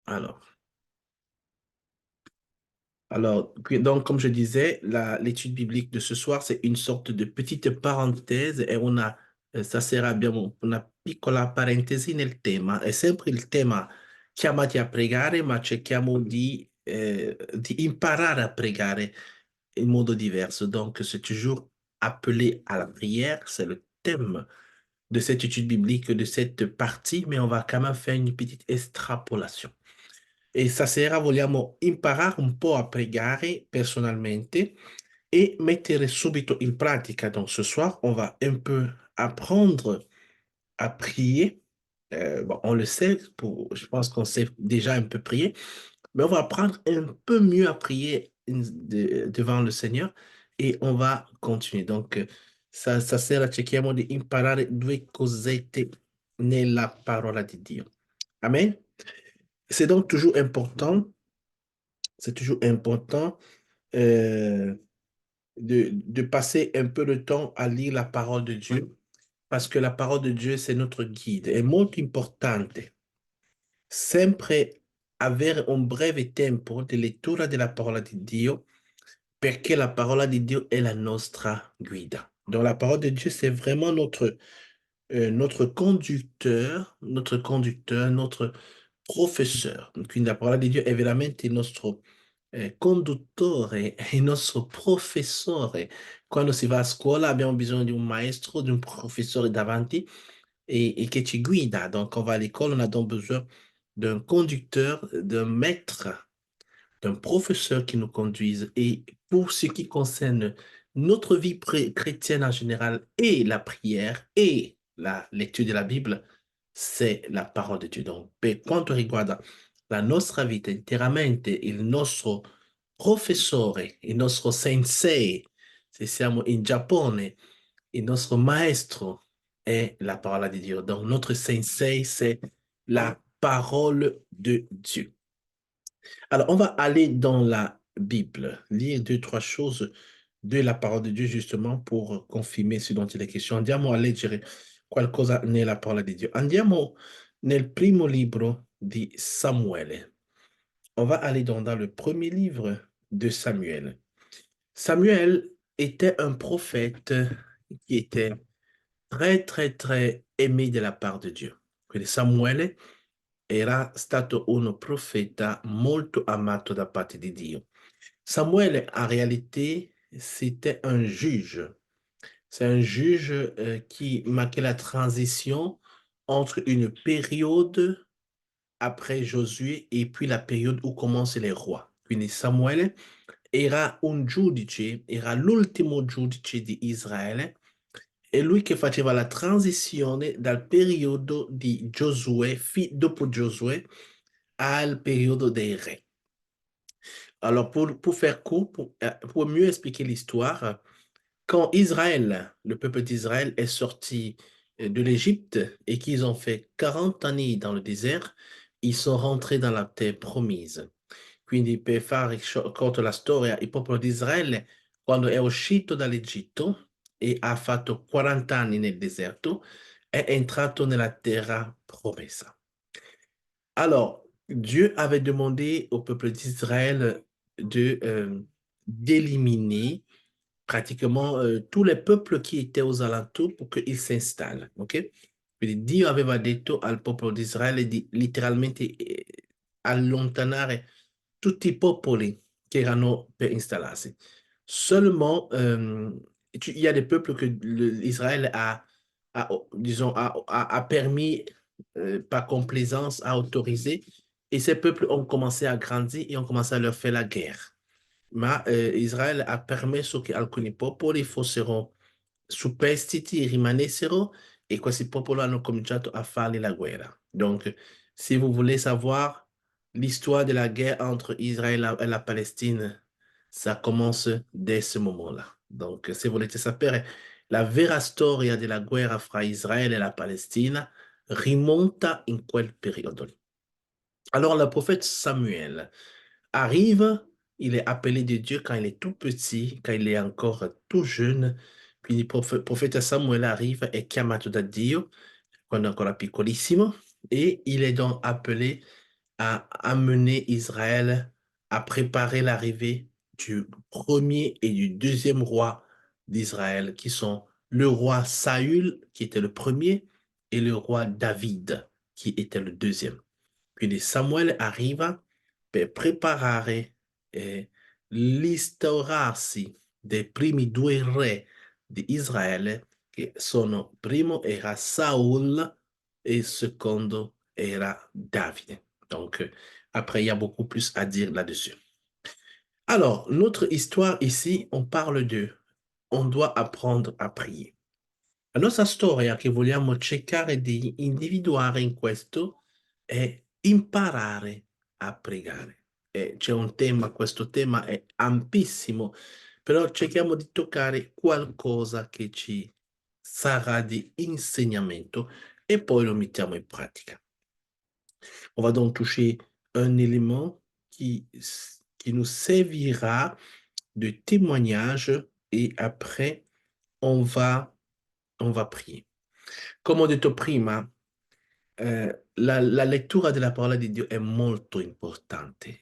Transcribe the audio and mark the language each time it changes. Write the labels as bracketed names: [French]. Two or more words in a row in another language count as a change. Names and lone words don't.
[French] Alors, donc, comme je disais, l'étude biblique de ce soir, c'est une sorte de petite parenthèse et [Italian] stasera abbiamo una piccola parentesi nel tema. È sempre il tema chiamati a pregare, ma cerchiamo di imparare a pregare in modo diverso. [French] Donc, c'est toujours appelé à la prière, c'est le thème de cette étude biblique, de cette partie, mais on va quand même faire une petite extrapolation. [Italian] E stasera vogliamo imparare un po' a pregare personalmente et mettere subito in pratica. [French] Donc ce soir, on va un peu apprendre à prier. Bon, on le sait, je pense qu'on sait déjà un peu prier, mais on va apprendre un peu mieux à prier devant le Seigneur et on va continuer. Donc, [Italian] stasera cerchiamo di imparare due cosette nella parola di Dio. Amen. [French] C'est donc toujours important euh, de passer un peu de temps à lire la parole de Dieu, parce que la parole de Dieu, c'est notre guide. [Italian] È molto importante sempre avere un breve tempo di lettura della parola di Dio, perché la parola di Dio è la nostra guida. [French] Donc la parole de Dieu, c'est vraiment notre professeur. [Italian] Quindi la parola di Dio è veramente il nostro conduttore, è il nostro professore. Quando si va a scuola abbiamo bisogno di un maestro, di un professore davanti et che ci guida. [French] Donc on va à l'école, on a donc besoin d'un conducteur, d'un maître, d'un professeur qui nous conduise. Et pour ce qui concerne notre vie chrétienne en général et la prière et la lecture de la Bible, c'est la parole de Dio. [Italian] Donc, per quanto riguarda la nostra vita interamente, il nostro professore, il nostro sensei, se siamo in Giappone, il nostro maestro è la parola di Dio. [French] Donc, notre sensei, c'est la parole de Dieu. Alors, on va aller dans la Bible, lire deux, trois choses de la parole de Dio justement pour confirmer ce dont il est question. [Italian] Andiamo a leggere qualcosa nella parola di Dio. Andiamo nel primo libro di Samuele. [French] On va aller dans le premier livre de Samuel. Samuel était un prophète qui était très, très, très aimé de la part de Dio. [Italian] Quindi Samuele era stato un profeta molto amato da parte di Dio. [French] Samuel, en réalité, c'était un juge. C'est un juge qui marquait la transition entre une période après Josué e puis la période où commencent les rois. [Italian] Quindi Samuele era un giudice, era l'ultimo giudice di Israele, è lui che faceva la transizione dal periodo di Giosuè, dopo Giosuè, al periodo dei re. [French] Alors, pour faire court, pour mieux expliquer l'histoire, quand Israël, le peuple d'Israël, est sorti de l'Égypte et qu'ils ont fait 40 années dans le désert, ils sont rentrés dans la terre promise. [Italian] Quindi, per fare corto la storia, il popolo di Israele, quando è uscito dall'Egitto e ha fatto 40 anni nel deserto, è entrato nella terra promessa. [French] Alors, Dieu avait demandé au peuple d'Israël d'éliminer pratiquement tous les peuples qui étaient aux alentours pour qu'ils s'installent. Ok? [Italian] Quindi Dio aveva detto al popolo di Israele di letteralmente allontanare tutti i popoli che erano per installarsi. [French] Seulement, il y a des peuples que Israël disons, a permis par complaisance, a autorisé, et ces peuples ont commencé à grandir et ont commencé à leur faire la guerre. [Italian] Ma Israele ha permesso che alcuni popoli fossero superstiti e rimanessero e questi popoli hanno cominciato a fargli la guerra. [French] Donc, si vous voulez savoir l'histoire de la guerre entre Israël et la Palestine, ça commence dès ce moment-là. Donc, [Italian] se volete sapere la vera storia della guerra fra Israele e la Palestina, rimonta in quel periodo lì. [French] Alors, le prophète Samuel arrive, il est appelé de Dieu quand il est tout petit, quand il est encore tout jeune. [Italian] Quindi il profeta Samuele arriva, è chiamato da Dio quando è ancora piccolissimo e [French] il est donc appelé a amené Israël à préparer l'arrivée du premier et du deuxième roi d'Israël, qui sont le roi Saül, qui était le premier, et le roi David, qui était le deuxième. [Italian] Quindi Samuele arriva per preparare l'instaurarsi dei primi due re di Israele, che sono, primo era Saul et secondo era David. [French] Donc, après, il y a beaucoup plus à dire là-dessus. Alors, notre histoire ici, on parle de, on doit apprendre à prier. [Italian] La nostra storia che vogliamo cercare di individuare in questo è imparare a pregare. E c'è un tema, questo tema è ampissimo, però cerchiamo di toccare qualcosa che ci sarà di insegnamento e poi lo mettiamo in pratica. [French] On va donc toucher un élément qui nous servira de témoignage et après, on va prier. [Italian] Come ho detto prima, la lettura della parola di Dio è molto importante.